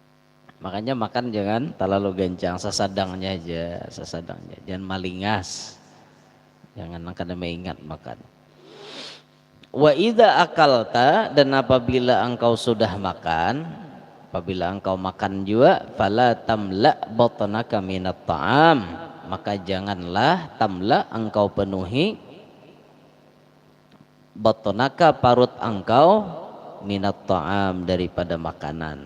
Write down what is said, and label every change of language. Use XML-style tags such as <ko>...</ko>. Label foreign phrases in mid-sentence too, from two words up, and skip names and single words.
<bjn>Makanya makan jangan terlalu gencang, sesadangnya aja, jangan malingas. Jangan kada mengingat makan.</bjn> <ar>وإذا أكلت,</ar> <id>dan apabila engkau sudah makan, apabila engkau makan juga,</id> <ar>فلا تملأ بطنك من الطعام,</ar> <id>maka janganlah tamla engkau penuhi batnaka parut engkau</id> <ar>من الطعام</ar> <id>daripada makanan.</id>